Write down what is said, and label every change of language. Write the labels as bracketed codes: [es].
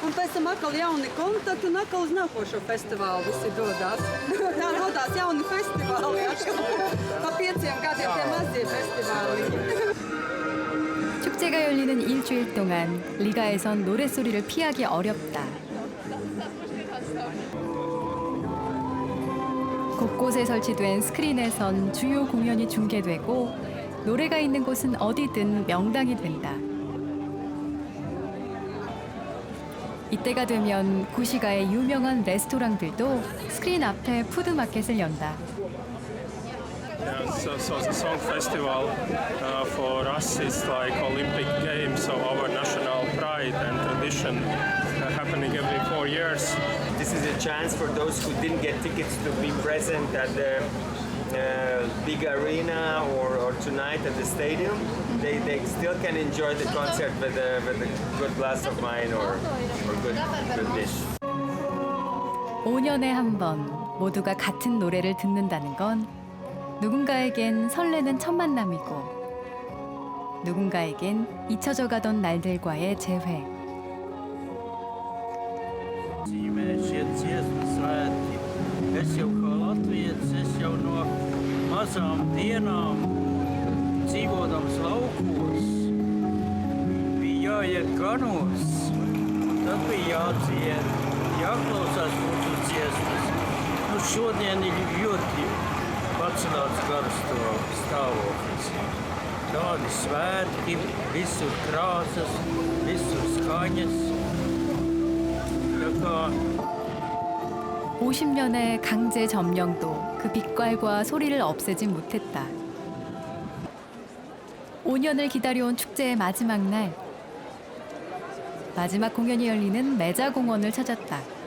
[lv] Un pēc tam atkal jauni kontakti un atkal uz nākošo festivālu visi dodas. Tā rodās jauni festivāli. Atkal pa 5 gadiem tie mazie festivāli. [ko] 축제가 열리는 일주일 동안 리가에선 노랫소리를 피하기 어렵다. 곳곳에 설치된 스크린에선 주요 공연이 중계되고 노래가 있는 곳은 어디든 명당이 된다. 이때가 되면 구시가의 유명한 레스토랑들도 스크린 앞에 푸드마켓을 연다. [en] Yeah, so the song festival for us is like Olympic Games, so our national pride and tradition happening every 4 years. This is a chance for those who didn't get tickets to be present at the big arena or tonight at the stadium. They still can enjoy the concert with a good glass of wine or good dish. [ko] 5년에 한 번 모두가 같은 노래를 듣는다는 건 누군가에겐 설레는 첫 만남이고 누군가에겐 잊혀져 가던 날들과의 재회. [lv] Es jau kā latvietis, es jau no mazām dienām dzīvodams laukos, bija jāiet ganos, tad bija jādzied, jāklausās mūsu dziesmas. Nu, šodien ir ļoti pacelāts garastāvoklis. Tādi svētki, visur krāsas, visur skaņas. Tā kā [ko] 50년의 강제 점령도 그 빛깔과 소리를 없애진 못했다. 5년을 기다려온 축제의 마지막 날, 마지막 공연이 열리는 메자공원을 찾았다.